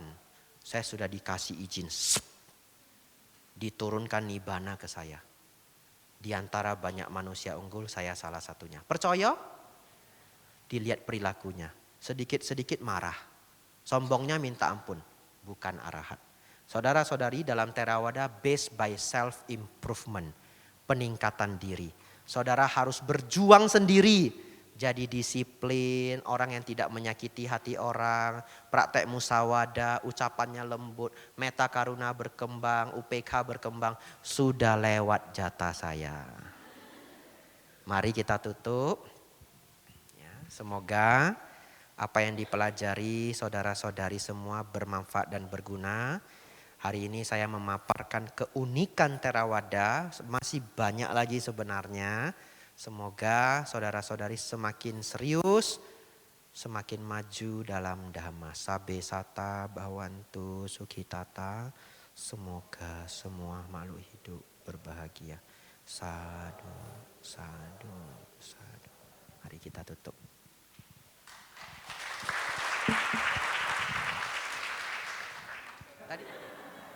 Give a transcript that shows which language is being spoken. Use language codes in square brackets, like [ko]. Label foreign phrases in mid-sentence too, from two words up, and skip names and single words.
[id] Saya sudah dikasih izin. Diturunkan nibbana ke saya. Di antara banyak manusia unggul, saya salah satunya. Percaya? Dilihat perilakunya. Sedikit-sedikit marah. Sombongnya minta ampun. Bukan arahat. Saudara-saudari, dalam Theravada [en] based by self-improvement. [id] Peningkatan diri. Saudara harus berjuang sendiri. Jadi disiplin, orang yang tidak menyakiti hati orang, praktek musyawadah, ucapannya lembut, [pi] meta karuna [id] berkembang, UPK berkembang, sudah lewat jatah saya. Mari kita tutup. Ya, semoga apa yang dipelajari saudara-saudari semua bermanfaat dan berguna. Hari ini saya memaparkan keunikan Theravada, masih banyak lagi sebenarnya. Semoga saudara-saudari semakin serius, semakin maju dalam Dhamma. [pi] Sabe sata bhavantu sukhitata. [id] Semoga semua makhluk hidup berbahagia. [pi] Sadu, sadu, sadu. [id] Mari kita tutup. Tadi